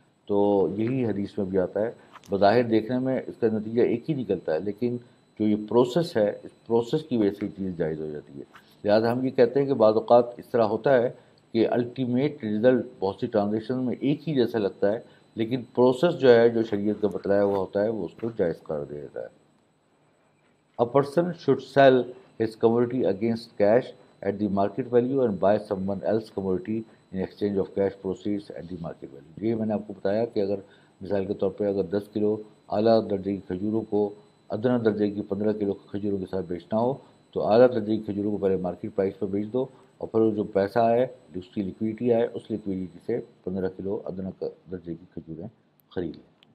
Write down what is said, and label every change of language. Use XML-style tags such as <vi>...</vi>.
<ur>تو یہی حدیث میں بھی آتا ہے. بظاہر دیکھنے میں اس کا نتیجہ ایک ہی نکلتا ہے، لیکن جو یہ پروسیس ہے، اس پروسیس کی وجہ سے یہ چیز جائز ہو جاتی ہے. لہٰذا ہم یہ کہتے ہیں کہ بعض اوقات اس طرح ہوتا ہے کہ الٹیمیٹ رزلٹ بہت سی ٹرانزیکشن میں ایک ہی جیسا لگتا ہے، لیکن پروسیس جو ہے، جو شریعت کا بتلایا ہوا ہوتا ہے، وہ اس کو جائز قرار دے دیتا ہے.</ur> <en>A person should sell his commodity against cash at the market value and buy someone else commodity in exchange of cash proceeds at the market value.</en> <ur>یہ میں نے آپ کو بتایا کہ اگر مثال کے طور پہ اگر 10 کلو اعلیٰ درجے کی کھجوروں کو ادنا درجے کی 15 کلو کھجوروں کے ساتھ بیچنا ہو تو اعلیٰ درجے کی کھجوروں کو پہلے مارکیٹ پرائس پہ بیچ دو، اور پھر جو پیسہ آئے، جو اس کی لیکویڈیٹی آئے، اس لیکویڈیٹی سے 15 کلو ادنا درجے کی کھجوریں خرید لیں.</ur>